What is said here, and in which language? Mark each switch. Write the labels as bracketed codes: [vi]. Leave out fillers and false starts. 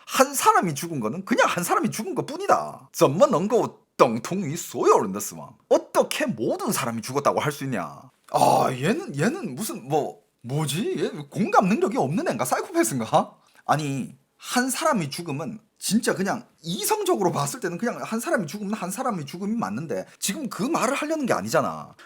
[ko] 한 사람이 죽은 거는 그냥 한 사람이 죽은 것뿐이다. [zh] 怎么能够等同于所有人的死亡? [ko] 어떻게 모든 사람이 죽었다고 할 수 있냐? 얘는 무슨 뭐지? 얘 공감 능력이 없는 애인가? 사이코패스인가? 아니 한 사람이 죽으면 진짜 그냥 이성적으로 봤을 때는 그냥 한 사람이 죽으면 한 사람이 죽음이 맞는데 지금 그 말을 하려는 게 아니잖아.